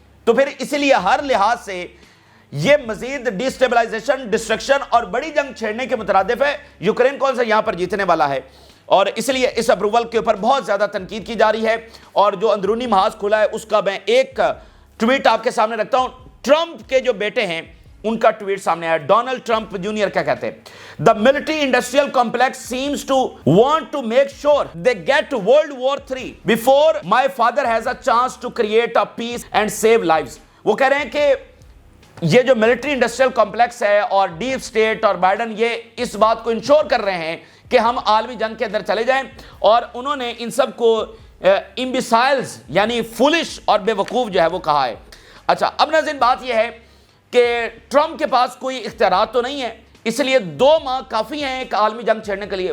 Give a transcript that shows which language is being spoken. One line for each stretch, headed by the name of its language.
Urdu: تو پھر اسی لیے ہر لحاظ سے یہ مزید ڈیسٹیبلائزیشن, ڈسٹرکشن اور بڑی جنگ چھیڑنے کے مترادف ہے. یوکرین کون سا یہاں پر جیتنے والا ہے, اور اس لیے اس اپروول کے اوپر بہت زیادہ تنقید کی جا رہی ہے. اور جو اندرونی محاذ کھلا ہے اس کا میں ایک ٹویٹ آپ کے سامنے رکھتا ہوں. ٹرمپ کے جو بیٹے ہیں ان کا ٹویٹ سامنے آیا. ڈونلڈ ٹرمپ جونیئر کیا کہتے ہیں,
English: The military industrial complex seems to want to make sure they get to World War III before my father has a chance to create a peace and save lives.
Urdu: وہ کہہ رہے ہیں کہ یہ جو ملٹری انڈسٹریل کمپلیکس ہے اور deep state اور بائیڈن یہ اس بات کو انشور کر رہے ہیں کہ ہم عالمی جنگ کے اندر چلے جائیں, اور انہوں نے ان سب کو امبیسائلز یعنی فولش اور بے وقوف جو ہے وہ کہا ہے. اچھا, اب ناظرین بات یہ ہے کہ ٹرمپ کے پاس کوئی اختیارات تو نہیں ہے, اس لیے 2 ماہ کافی ہیں ایک عالمی جنگ چھیڑنے کے لیے.